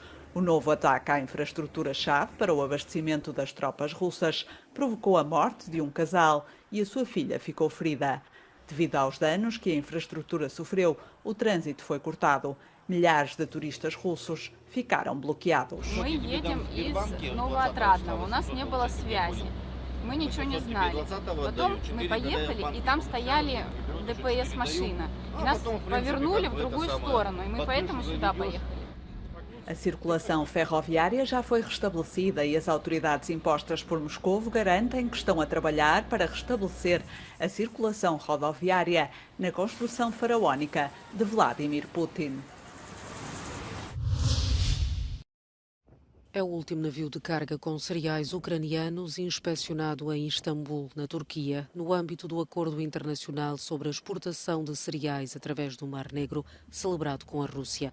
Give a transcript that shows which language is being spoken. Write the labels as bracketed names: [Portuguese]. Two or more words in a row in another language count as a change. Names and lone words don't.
[Portuguese] O novo ataque à infraestrutura-chave para o abastecimento das tropas russas provocou a morte de um casal e a sua filha ficou ferida. Devido aos danos que a infraestrutura sofreu, o trânsito foi cortado. Milhares de turistas russos ficaram bloqueados. [Russian] Мы едем из Новоотрадного. У нас не было связи. Мы ничего не знали. Потом мы поехали, и там стояли ДПС-машина. Нас повернули в другую сторону, и мы поэтому сюда поехали. [Portuguese] A circulação ferroviária já foi restabelecida e as autoridades impostas por Moscovo garantem que estão a trabalhar para restabelecer a circulação rodoviária na construção faraónica de Vladimir Putin. É o último navio de carga com cereais ucranianos inspecionado em Istambul, na Turquia, no âmbito do Acordo Internacional sobre a Exportação de Cereais através do Mar Negro, celebrado com a Rússia.